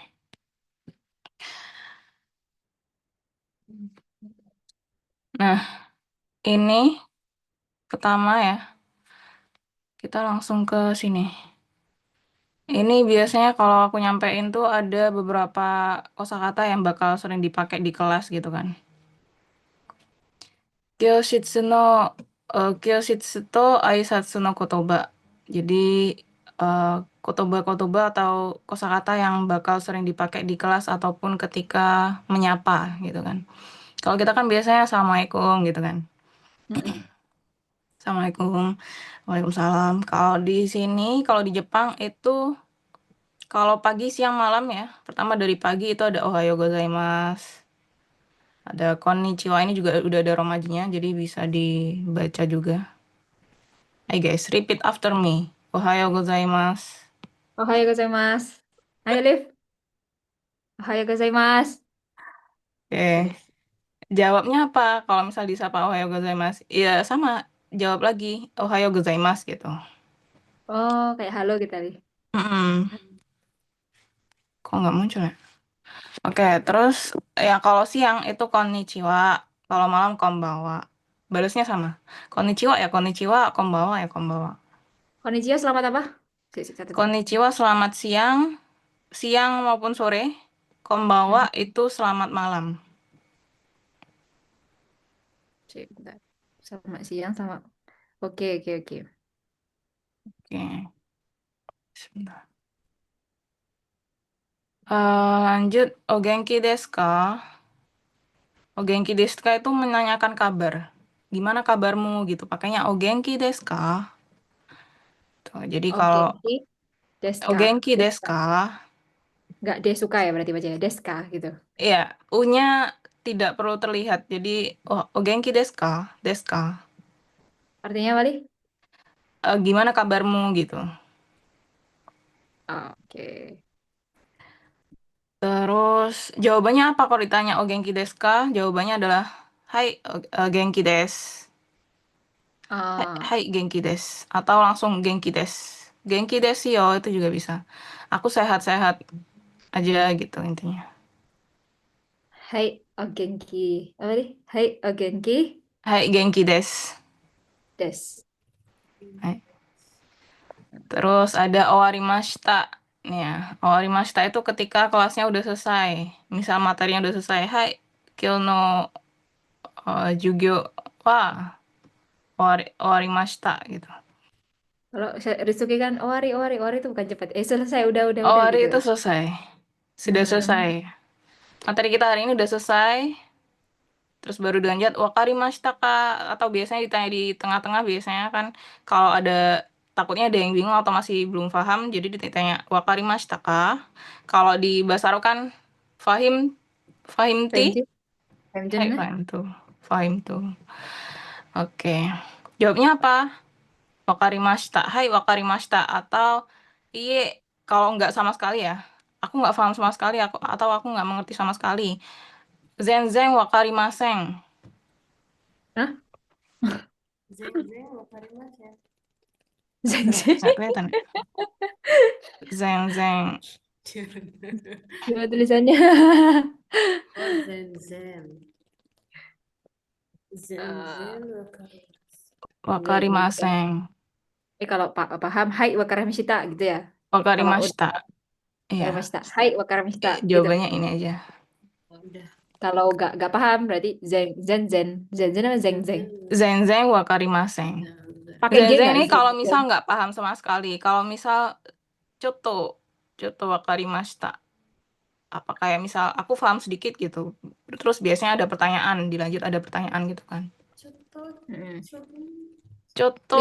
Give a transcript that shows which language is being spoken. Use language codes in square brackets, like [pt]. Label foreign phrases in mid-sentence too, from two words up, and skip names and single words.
[id] Nah, ini pertama ya. Kita langsung ke sini. Ini biasanya kalau aku nyampein tuh ada beberapa kosakata yang bakal sering dipakai di kelas gitu kan. [ja] 教室の教室と挨拶の言葉. [id] Jadi kotoba-kotoba atau kosakata yang bakal sering dipakai di kelas ataupun ketika menyapa gitu kan. Kalau kita kan biasanya assalamualaikum gitu kan. Mm-mm. Assalamualaikum. Waalaikumsalam. Kalau di sini, kalau di Jepang itu, kalau pagi, siang, malam ya. Pertama dari pagi itu ada [ja] おはようございます. [id] Ada konnichiwa, ini juga udah ada romajinya, jadi bisa dibaca juga. [en] Hai guys, repeat after me. [ja] おはようございます. おはようございます. [id] Ayo, Liv. [ja] おはようございます. [id] Oke, jawabnya apa? Kalau misal disapa [ja] おはようございます, [id] ya sama, jawab lagi [ja] おはようございます [id] gitu. Oh, kayak halo kita, Liv. Mm-mm. Kok nggak muncul ya? Oke, terus ya kalau siang itu konnichiwa, kalau malam konbawa. Balasnya sama. [ja] こんにちは ya こんにちは、こんばんは ya こんばんは. [id] Konnichiwa, selamat apa? Catat. Konnichiwa selamat siang, siang maupun sore. Konbawa itu selamat malam. Bentar. Sama siang, sama. Oke, oke, oke. Oke, sebentar. Lanjut, [ja] お元気ですか? お元気ですか [id] itu menanyakan kabar. Gimana kabarmu gitu. Pakainya [ja] お元気ですか? [id] Tuh, jadi Oke, kalau oke. o Deska. [ja] 元気です [id] Deska. ka? Nggak desuka ya berarti bacanya. Deska gitu. Iya, U-nya tidak perlu terlihat. Jadi, [ja] oh, お元気ですか?ですか? [id] Artinya apa, Li? Gimana kabarmu gitu. Oke. Terus, jawabannya apa kalau ditanya [ja] お元気ですか? [id] Jawabannya adalah, hai, [ja] 元気です. [id] Hai, Ah, [ja] はい、元気です. [id] Atau langsung [ja] 元気です. 元気ですよ, [id] itu juga bisa. Aku sehat-sehat aja gitu intinya. [ja] はい、お元気. Apa, Li? [id] Hai, [ja] お元気. はい、元気です. [id] Des. Hai. Terus ada owarimashita. Nih ya, owarimashita itu ketika kelasnya udah selesai. Misal materinya udah selesai. [ja] はい、今日の授業は終わりました gitu. [id] Kalau Ritsuki kan [ja] 終わり、終わり、終わり [id] itu bukan cepat. Selesai, udah Owari gitu. itu selesai. Sudah Nah, selesai. Materi kita hari ini udah selesai. Terus baru dilanjut wakarimashita kak. Atau biasanya ditanya di tengah-tengah biasanya kan kalau ada takutnya ada yang bingung atau masih belum paham jadi ditanya wakarimashita kak. [ar] Kalau di bahasa Arab kan فاهم فاهمتي. Fahimci? Fahimcun [id] Hai, lah. fahim tuh. Fahim tuh. Oke. Jawabnya apa? [ja] わかりました。はい、わかりました. [id] Atau, iye, kalau nggak sama sekali ya. Aku nggak paham sama sekali. Atau aku nggak mengerti sama sekali. [ja] 全然わかりません. [id] Hah? [ja] 全然わかります ya. [id] Zen. Nggak kelihatan ya? [ja] 全然. [id] Gimana tulisannya? [ja] Oh, 全然. Zen [id] Eh, [ja] ぜんわかります. [id] enggak bukan. Wakarimaseng. Kalau paham, [ja] はいわかりました [id] gitu ya. Kalau udah Wakarimashita. Iya. [ja] わかりました、はいわかりました gitu. [id] Jawabannya ini aja. Udah. Kalau nggak paham berarti zen apa Zen zeng. zen. [ja] 全然わかりません. [id] Nah, udah. Pakai G [ja] 全然 [id] nggak ini kalau zen? misal nggak paham sama sekali. Kalau misal coto. [ja] ちょっとわかりました. [id] Apa kayak misal aku paham sedikit gitu. Terus biasanya ada pertanyaan. Dilanjut ada pertanyaan gitu kan. Coto, Mm. coto. Li